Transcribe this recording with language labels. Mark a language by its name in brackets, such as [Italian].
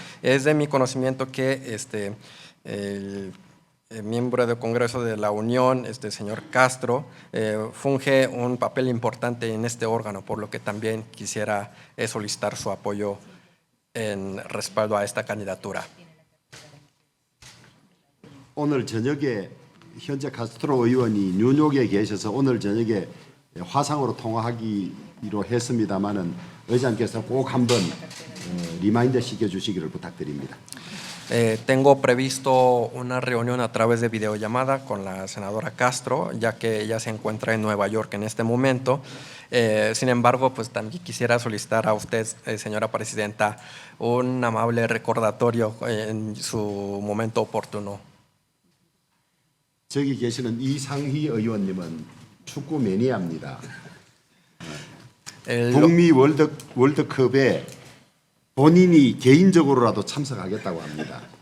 [Spanish] Es de mi conocimiento que el miembro del Congreso de la Unión, señor Castro, funge un papel importante en este órgano, por lo que también quisiera solicitar su apoyo en respaldo a esta candidatura. [Korean] 오늘 저녁에 현재 카스트로 의원이 뉴욕에 계셔서 오늘 저녁에 화상으로 통화하기로 했습니다마는 의장께서 꼭 한번 리마인드 시켜주시기를 부탁드립니다. [Spanish] Tengo previsto una reunión a través de videollamada con la senadora Castro, ya que ella se encuentra en Nueva York en este momento. Sin embargo, pues también quisiera solicitar a usted, señora presidenta, un amable recordatorio en su momento oportuno. [Korean] 저기 계시는 이상희 의원님은 축구 매니아입니다. 북미 월드컵에 본인이 개인적으로라도 참석하겠다고 합니다.